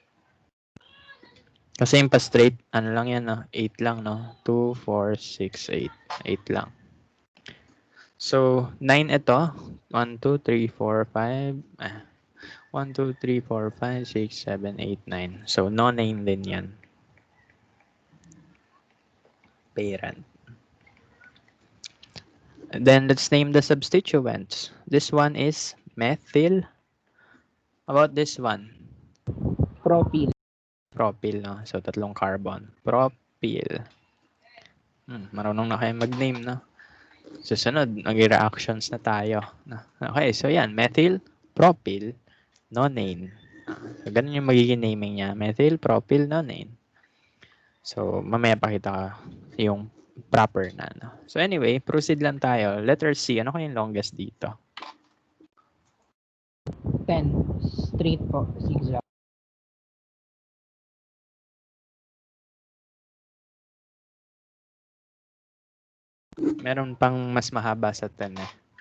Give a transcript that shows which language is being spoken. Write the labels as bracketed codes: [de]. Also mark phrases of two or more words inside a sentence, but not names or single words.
[tl] Kasi yung pa straight, ano lang yan, no? 8 lang, no? 2, 4, 6, 8. 8 lang. So, 9 ito. 1, 2, 3, 4, 5. 1, 2, 3, 4, 5, 6, 7, 8, 9. So, no-name din yan. Parent. [en] Then, let's name the substituents. This one is methyl. About this one? Propyl. [tl] Propyl, no? So, tatlong carbon. Propyl. Marunong na kayo mag-name, no? Susunod, mag-reactions na tayo. Okay, so yan. Methyl, propyl, nonane. So, ganun yung magiging naming niya. Methyl, propyl, nonane. So, mamaya pakita yung proper na. No? [en] So, anyway, [tl] proceed lang tayo. [en] Letter C. [tl] Ano kayong longest dito? 10. Straight po. Zigzag. Meron pang mas mahaba sa 10 eh.